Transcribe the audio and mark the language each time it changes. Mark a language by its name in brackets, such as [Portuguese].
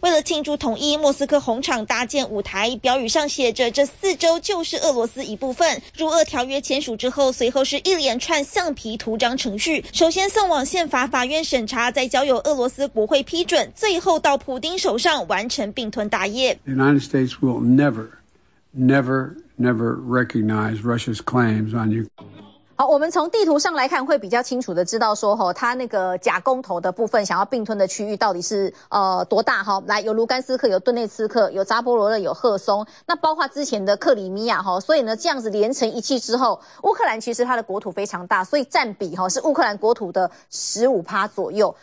[Chinese] 为了庆祝统一，莫斯科红场搭建舞台，标语上写着这四州就是俄罗斯一部分。入俄条约签署之后，随后是一连串橡皮图章程序，首先送往宪法法院审查，在交由俄罗斯国会批准，最后到普丁手上完成并吞大业。 [English] The United States will never, never, never recognize Russia's claims on you. [Chinese] 好，我们从地图上来看，会比较清楚的知道说，哈，他那个假公投的部分想要并吞的区域到底是多大哈？来，有卢甘斯克，有顿内茨克，有扎波罗热，有赫松，那包括之前的克里米亚哈。所以呢，这样子连成一气之后，乌克兰其实它的国土非常大，所以占比哈是乌克兰国土的 15% 左右。